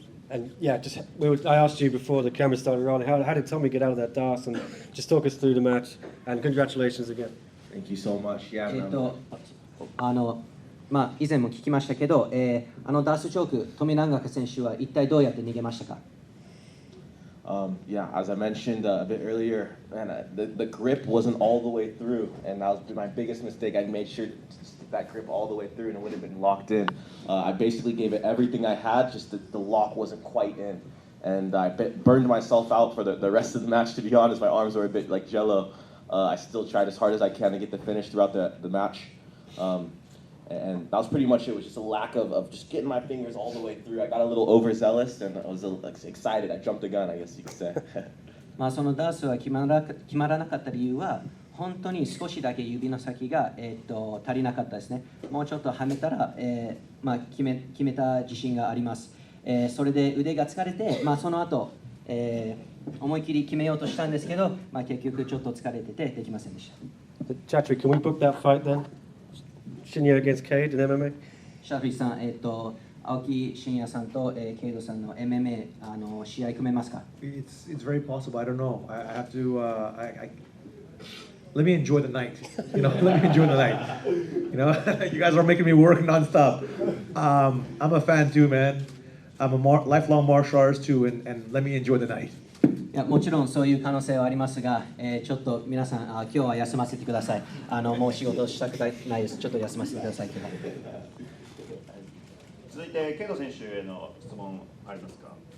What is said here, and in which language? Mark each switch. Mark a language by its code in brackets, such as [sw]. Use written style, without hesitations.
[en] And yeah, I asked you before the camera started rolling, how did Tommy get out of that dance? And just talk us through the match. And congratulations again. Thank you so much. Yeah, [ja] 以前も聞きましたけど、ダースチョーク、富永選手は一体どうやって逃げましたか [en] Yeah, as I mentioned a bit earlier, man, the grip wasn't all the way through, and that was my biggest mistake. I made sure to stick that grip all the way through, and it would have been locked in. I basically gave it everything I had, just the lock wasn't quite in, and I burned myself out for the rest of the match. To be honest, my arms were a bit like jello. I still tried as hard as I can to get the finish throughout the match. And that was pretty much it. It was just a lack of just getting my fingers all the way through. I got a little overzealous and I was excited. I jumped the gun, I guess you could say. [ja] そのダースは決まらなかった理由は本当に少しだけ指の先が、足りなかったですね。もうちょっとはめたら、決めた自信があります。それで腕が疲れて、その後、思い切り決めようとしたんですけど、結局ちょっと疲れててできませんでした。 [en] Chatri, can we book that fight then? Shinya against Kade in MMA? [ja] シャフリーさん、青木真也さんと、ケイドさんの MMA 試合組めますか [en] It's very possible. I don't know. I have to. Let me enjoy the night. Let me enjoy the night. You guys are making me work nonstop. I'm a fan too, man. I'm a lifelong martial artist too, and let me enjoy the night. [ja] いやもちろんそういう可能性はありますが、ちょっと皆さん今日は休ませてください。もう仕事したくないです。ちょっと休ませてください。続いてケイド選手への質問ありますか。